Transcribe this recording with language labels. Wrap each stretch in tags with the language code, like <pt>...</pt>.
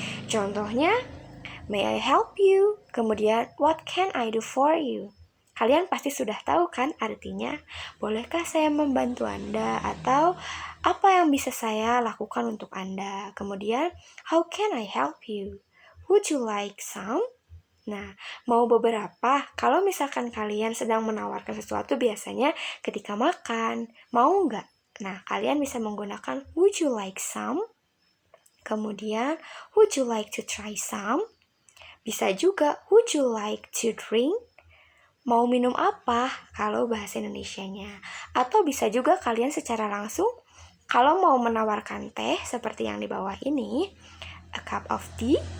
<id>Contohnya,</id> <en>may I help you?</en> <id>Kemudian,</id> <en>what can I do for you?</en> <id>Kalian pasti sudah tahu kan artinya, bolehkah saya membantu Anda? Atau, apa yang bisa saya lakukan untuk Anda? Kemudian,</id> <en>how can I help you? Would you like some?</en> <id>Nah, mau beberapa? Kalau misalkan kalian sedang menawarkan sesuatu biasanya ketika makan, mau nggak? Nah, kalian bisa menggunakan</id> <en>would you like some?</en> <id>Kemudian,</id> <en>would you like to try some?</en> <id>Bisa juga,</id> <en>would you like to drink?</en> <id>Mau minum apa kalau bahasa Indonesianya? Atau bisa juga kalian secara langsung, kalau mau menawarkan teh seperti yang di bawah ini,</id> <en>a cup of tea.</en>